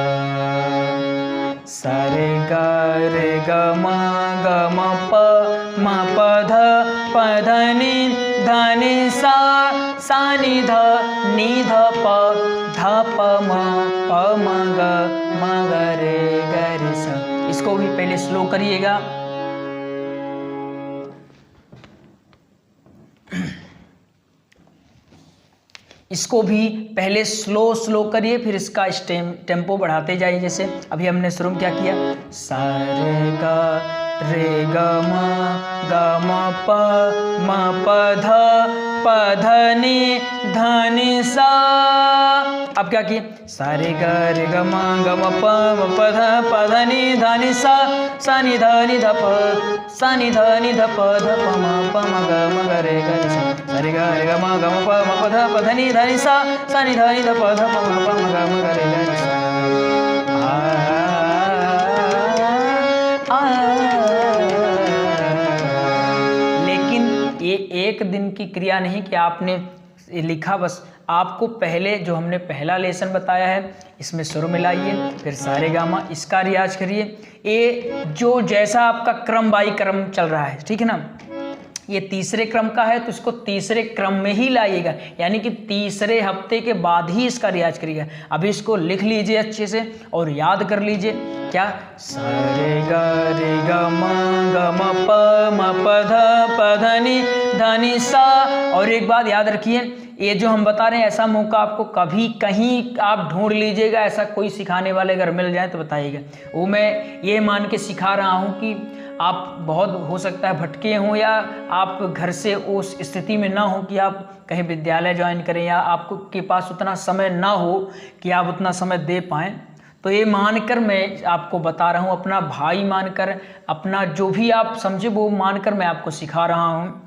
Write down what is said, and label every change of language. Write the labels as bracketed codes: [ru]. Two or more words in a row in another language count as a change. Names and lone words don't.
[hi] सा रे ग म प ध नी ध नी सा नी ध प म ग रे सा। इसको भी पहले स्लो करिएगा। इसको भी पहले स्लो करिए, फिर इसका टेम्पो बढ़ाते जाइए। जैसे अभी हमने शुरू में क्या किया, सा रे ग म प ध नी ध नी सा। अब क्या किए, सा रे ग म प ध नी ध नी सा नी ध प ध प म ग रे सा। सा रे ग म प ध नी ध नी सा नी ध प ध प म ग रे सा। लेकिन ये एक दिन की क्रिया नहीं कि आपने लिखा बस, आपको पहले जो हमने पहला लेसन बताया है इसमें सुर मिलाइए, फिर सारे गामा, इसका रियाज करिए। ये जो जैसा आपका क्रम बाई क्रम चल रहा है, ठीक है ना, ये तीसरे क्रम का है तो इसको तीसरे क्रम में ही लाइएगा, यानी कि तीसरे हफ्ते के बाद ही इसका रियाज करिएगा। अभी इसको लिख लीजिए अच्छे से और याद कर लीजिए। क्या, सा रे ग म प ध नी सा। और एक बात याद रखिए, ये जो हम बता रहे हैं ऐसा मौका आपको कभी कहीं आप ढूंढ लीजिएगा, ऐसा कोई सिखाने वाले अगर मिल जाए तो बताइएगा। वो मैं ये मान के सिखा रहा हूँ कि आप बहुत हो सकता है भटके हों, या आप घर से उस स्थिति में ना हो कि आप कहीं विद्यालय ज्वाइन करें, या आपको के पास उतना समय ना हो कि आप उतना समय दे पाएँ, तो ये मानकर मैं आपको बता रहा हूँ, अपना भाई मानकर, अपना जो भी आप समझे वो मानकर मैं आपको सिखा रहा हूँ।